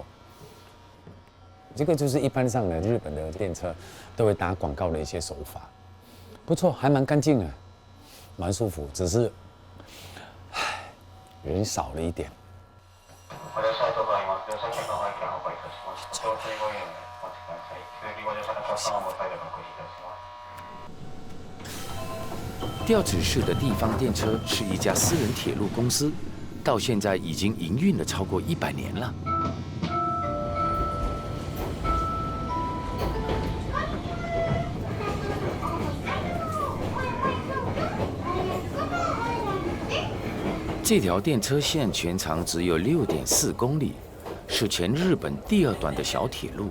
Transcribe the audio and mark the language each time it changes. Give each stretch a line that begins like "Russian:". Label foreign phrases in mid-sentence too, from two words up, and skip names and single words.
Chinese: 这个就是一般上的日本的电车都会打广告的一些手法，不错，还蛮干净的，蛮舒服，只是，唉，人少了一点。
Japanese: ご乗車ありがとうございます。乗車券の配券を販売いたします。乗車ご用意お待ちください。続きご乗車のお客様も再度確認いたします。
Chinese: 调子市的地方电车是一家私人铁路公司，到现在已经营运了超过100年了。这条电车线全长只有6.4公里，是全日本第2短的小铁路。